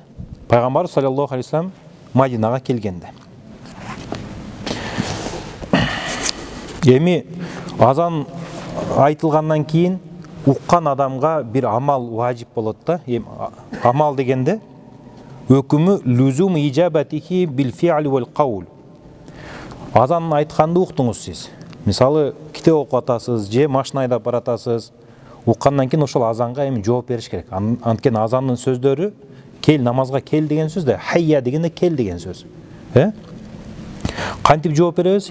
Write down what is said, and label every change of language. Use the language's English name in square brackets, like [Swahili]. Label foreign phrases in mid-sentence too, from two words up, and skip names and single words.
[Kyrgyz] Пайгамбар [Arabic] صلى الله عليه وسلم [Kyrgyz] Мадинага келгенде. Эми азан айтылгандан кийин уккан адамга бир амал важип болот да. Амал дегенде өкүмү [Arabic] لزوم إجابته بالفعل والقول. [Kyrgyz] Азан айтканды уктуңуз сиз. Мисалы китеп окуп атасыз же машина айдап баратасыз. Уккандан кийин ошол азанга эми жооп бериш керек. Анткени азандын сөздөрү кел намазга кел деген сөз да, хайя дегенде кел деген сөз. Кантип жооп беребиз?